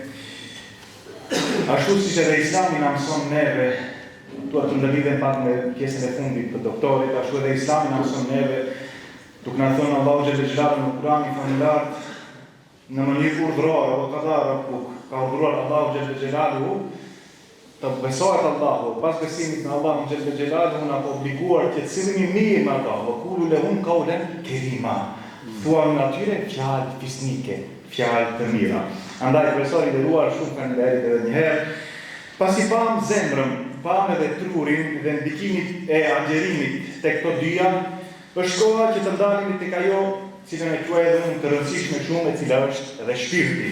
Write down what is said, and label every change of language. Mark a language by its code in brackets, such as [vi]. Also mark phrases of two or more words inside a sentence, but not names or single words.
[sq] Ashtu siç edhe Islami na mëson neve, duhet të ndërlidhem pak me pjesën e fundit të doktorit, ashtu edhe Islami na mëson neve, duke na thënë Allahu [ar] جل جلاله [sq] në Kur'anin familjar, në mënyrë urdhërore apo qadare, ku ka urdhëruar Allahu [ar] جل جلاله [sq] të besohet Allahu, pas besimit në Allahun [ar] جل جلاله [sq] na ka obliguar që të sillemi mirë me ata, [ar] وقولوا لهم قولا كريما. [sq] Thuam atyre fjalë fisnike, fjalë të mira. Andaj profesori i nderuar, shumë faleminderit edhe një herë. Pasi pam zemrën, pam edhe trurin dhe ndikimin e agjerimit tek këto dyja, është koha që të ndalemi tek ajo cilën e quaj edhe unë të rëndësishme shumë, e cila është edhe shpirti.